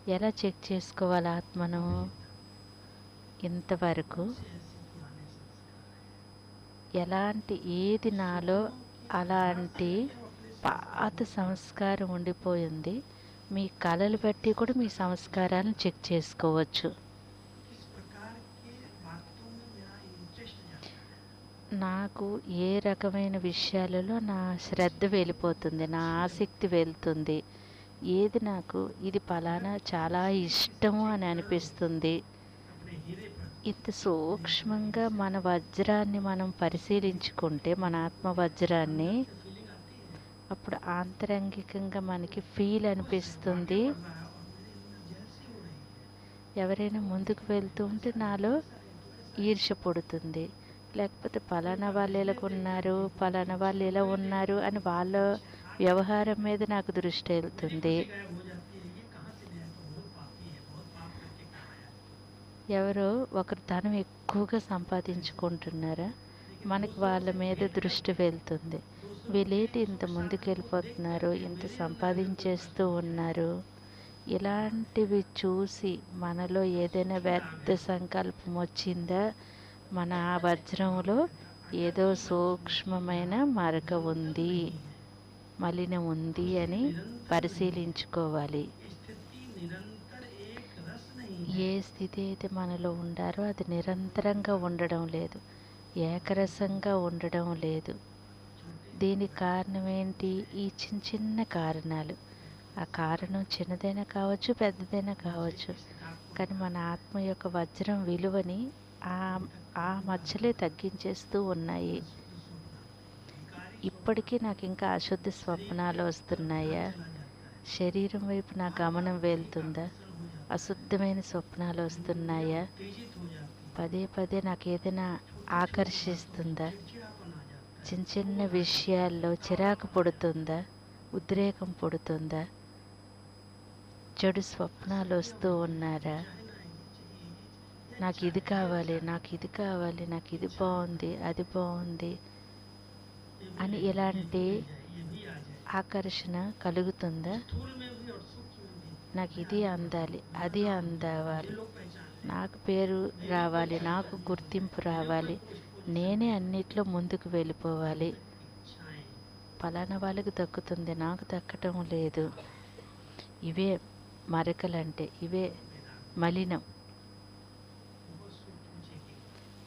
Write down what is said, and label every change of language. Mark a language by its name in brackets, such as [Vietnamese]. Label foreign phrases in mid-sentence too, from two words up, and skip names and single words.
[Telugu] ఎలా చెక్ చేసుకోవాలి ఆత్మను? ఇంతవరకు ఎలాంటి ఏది నాలో అలాంటి పాత సంస్కారం ఉండిపోయింది. మీ కళలు బట్టి కూడా మీ సంస్కారాలను చెక్ చేసుకోవచ్చు. [Hindi] किस प्रकार के बातों में मेरा इंटरेस्ट जाता है। [Telugu] నాకు ఏ రకమైన విషయాలలో నా శ్రద్ధ వెళ్ళిపోతుంది, నా ఆసక్తి వెళ్తుంది, ఏది నాకు ఇది పలానా చాలా ఇష్టము అని అనిపిస్తుంది. [Hindi] अपने हीरे पर [Telugu] ఇంత సూక్ష్మంగా మన వజ్రాన్ని మనం పరిశీలించుకుంటే, మన ఆత్మ వజ్రాన్ని, [Hindi] फीलिंग आती है [Telugu] అప్పుడు ఆంతరంగికంగా మనకి ఫీల్ అనిపిస్తుంది. [Hindi] और मेरे जेलसी हो रही है। [Telugu] ఎవరైనా ముందుకు వెళ్తూ ఉంటే నాలో ఈర్ష్య పుడుతుంది. లేకపోతే పలానా వాళ్ళు ఎలాగున్నారు, పలానా వాళ్ళు ఎలా ఉన్నారు అని వాళ్ళ వ్యవహారం మీద నాకు దృష్టి వెళ్తుంది. [Hindi] गायब हो जाती है, ये कहाँ से लिया है, तो बहुत पापी है, बहुत पाप करके कहाँ आया है। [Telugu] ఎవరో ఒకరు ధనం ఎక్కువగా సంపాదించుకుంటున్నారా, మనకి వాళ్ళ మీద దృష్టి వెళ్తుంది. వీళ్ళేంటి ఇంత ముందుకు వెళ్ళిపోతున్నారు, ఇంత సంపాదించేస్తూ ఉన్నారు. ఇలాంటివి చూసి మనలో ఏదైనా వ్యర్థ సంకల్పం వచ్చిందా, మన ఆ వజ్రంలో ఏదో సూక్ష్మమైన మరక ఉంది, మలినం ఉంది అని పరిశీలించుకోవాలి. [Hindi] स्थिति निरंतर एक रस नहीं [Telugu] ఏ స్థితి అయితే మనలో ఉండారో అది నిరంతరంగా ఉండడం లేదు, ఏకరసంగా ఉండడం లేదు. దీనికి కారణం ఏంటి? ఈ చిన్న చిన్న కారణాలు. ఆ కారణం చిన్నదైనా కావచ్చు, పెద్దదైనా కావచ్చు, కానీ మన ఆత్మ యొక్క వజ్రం విలువని ఆ మధ్యలే తగ్గించేస్తూ ఉన్నాయి. ఇప్పటికీ నాకు ఇంకా అశుద్ధ స్వప్నాలు వస్తున్నాయా? శరీరం వైపు నా గమనం వెళ్తుందా? అశుద్ధమైన స్వప్నాలు వస్తున్నాయా? [Hindi] उत्तेजित हो जाती है, [Telugu] పదే పదే నాకు ఏదైనా ఆకర్షిస్తుందా? [Hindi] चिड़चिड़ापन आ जाता [Telugu] చిన్న చిన్న విషయాల్లో చిరాకు పుడుతుందా, ఉద్రేకం పుడుతుందా? చెడు స్వప్నాలు వస్తూ ఉన్నారా? నాకు ఇది కావాలి, నాకు ఇది కావాలి, నాకు ఇది బాగుంది, అది బాగుంది అని ఇలాంటి [Hindi] है, ये भी आ जाए [Telugu] ఆకర్షణ కలుగుతుందా? [Hindi] स्थूल में भी और सूक्ष्म में भी। [Telugu] నాకు ఇది అందాలి, అది అందావాలి, [Hindi] लोग पहचान [Telugu] నాకు పేరు రావాలి, నాకు గుర్తింపు రావాలి, నేనే అన్నిట్లో ముందుకు వెళ్ళిపోవాలి. [Hindi] इच्छाएं [Telugu] పలానా వాళ్ళకి దక్కుతుంది, నాకు దక్కటం లేదు. ఇవే మరకలంటే, ఇవే మలినం. [Hindi] बहुत सूक्ष्म चेकिंग।